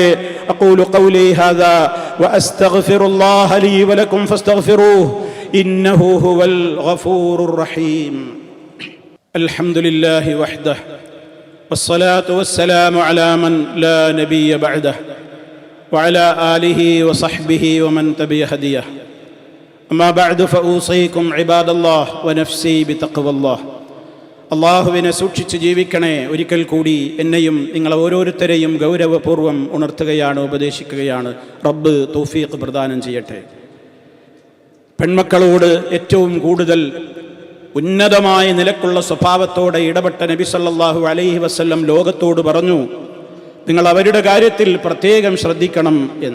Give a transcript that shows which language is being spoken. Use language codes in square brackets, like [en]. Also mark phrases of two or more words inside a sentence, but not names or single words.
[ar] أقول قولي هذا وأستغفر الله لي ولكم فاستغفروه إنه هو الغفور الرحيم. الحمد لله وحده والصلاة والسلام على من لا نبي بعده وعلى آله وصحبه ومن تبع هديه أما بعد فأوصيكم عباد الله ونفسي بتقوى الله. [ml] അള്ളാഹുവിനെ സൂക്ഷിച്ച് ജീവിക്കണേ. ഒരിക്കൽ കൂടി എന്നെയും നിങ്ങളെ ഓരോരുത്തരെയും ഗൗരവപൂർവ്വം ഉണർത്തുകയാണ്, ഉപദേശിക്കുകയാണ്. റബ്ബ് തൗഫീഖ് പ്രദാനം ചെയ്യട്ടെ. പെൺമക്കളോട് ഏറ്റവും കൂടുതൽ ഉന്നതമായ നിലക്കുള്ള സ്വഭാവത്തോടെ ഇടപെട്ട നബി [ar] صلى الله عليه وسلم [ml] ലോകത്തോട് പറഞ്ഞു, നിങ്ങൾ അവരുടെ കാര്യത്തിൽ പ്രത്യേകം ശ്രദ്ധിക്കണം എന്ന്.